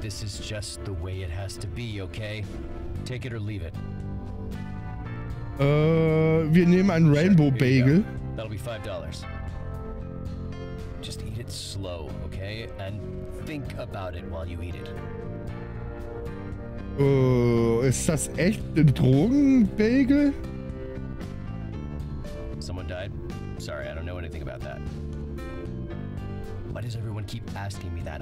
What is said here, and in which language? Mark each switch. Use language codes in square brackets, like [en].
[en] This is just the way it has to be, okay? Take it or leave it. [de] Wir nehmen einen Rainbow Bagel. [en] That'll be $5. Just eat it slow, okay? And think about it while you eat it. [de] Ist das echt ein Drogenbagel? [en] Someone died? Sorry, I don't know anything about that. Why does everyone keep asking me that?